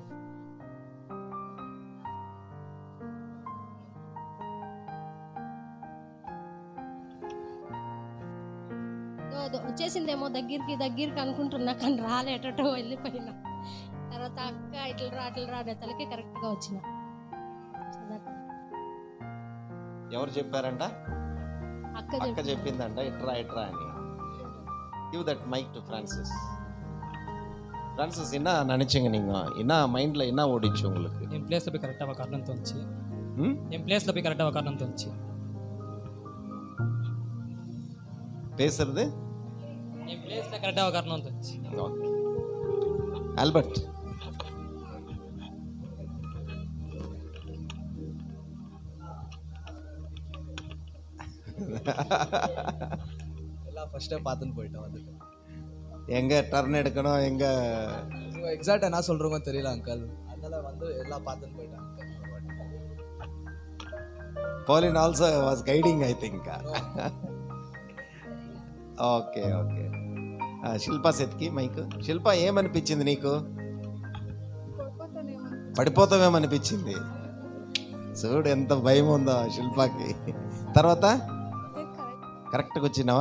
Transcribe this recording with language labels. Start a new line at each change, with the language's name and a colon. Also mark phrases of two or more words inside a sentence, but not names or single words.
Telugu: వచ్చేసిందేమో దగ్గరికి అనుకుంటున్నా, కానీ రాలేటో వెళ్ళిపోయినా. తర్వాత అక్క ఇట్లా రా తలకి కరెక్ట్గా వచ్చిన. ఎవరు చెప్పారంట? అక్క చెప్పిందంట ఇట్రా అని.
English: give that mic to Francis.
Tamil: ஃப்ரான்சிஸ் என்ன நினைச்சீங்க நீங்க? என்ன மைண்ட்ல என்ன ஓடிச்சு உங்களுக்கு? என் பிளேஸ்ல போய் கரெக்டா உட்காரணும்னு தோணுச்சு. என் பிளேஸ்ல போய் கரெக்டா உட்காரணும்னு தோணுச்சு. பேசுறது என் பிளேஸ்ல கரெக்டா உட்காரணும்னு தோணுச்சு. ஓகே. ஆல்பர்ட், எல்லாம் ஃபர்ஸ்டே பார்த்துன்னு போயிட்டோம். வந்துட்டு எங்க டர்ன் எடுக்கணும், எங்க எக்ஸாக்டா என்ன சொல்றோமோ தெரியல அங்கிள். அதனால வந்து எல்லாம் பார்த்துன்னு போயிட்டோம்.
English: Pauline also was guiding, I think.
Telugu: ఓకే. శిల్పా సెత్కి మైక్. శిల్ప, ఏమనిపించింది నీకు? పడిపోతామేమనిపించింది. చూడు ఎంత భయం ఉందో శిల్పాకి. తర్వాత కరెక్ట్గా వచ్చినావా?